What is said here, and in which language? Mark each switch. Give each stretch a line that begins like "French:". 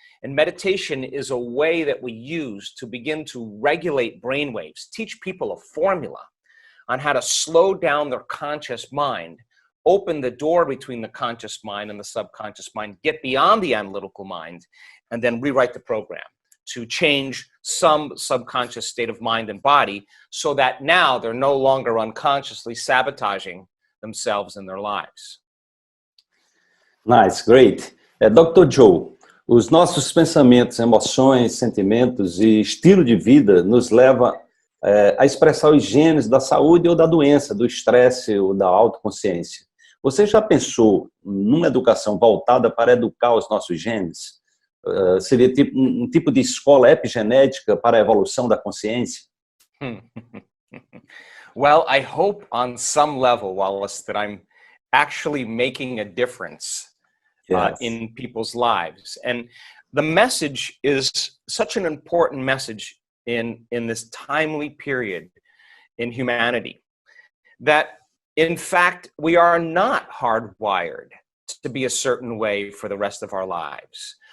English: And meditation is a way that we use to begin to regulate brainwaves, teach people a formula on how to slow down their conscious mind, open the door between the conscious mind and the subconscious mind, get beyond the analytical mind, and then rewrite the program to change some subconscious state of mind and body so that now they're no longer unconsciously sabotaging themselves and their lives. Nice, great. Dr.
Portuguese: Joe, os nossos pensamentos, emoções, sentimentos e estilo de vida nos leva a expressar os genes da saúde ou da doença, do estresse ou da autoconsciência. Você já pensou numa educação voltada para educar os nossos genes? Seria um tipo de escola epigenética para a evolução da consciência?
English: Well, I hope on some level, Wallace, that I'm actually making a difference in people's lives. And the message is such an important message in this timely period in humanity, that in fact, we are not hardwired to be a certain way for the rest of our lives.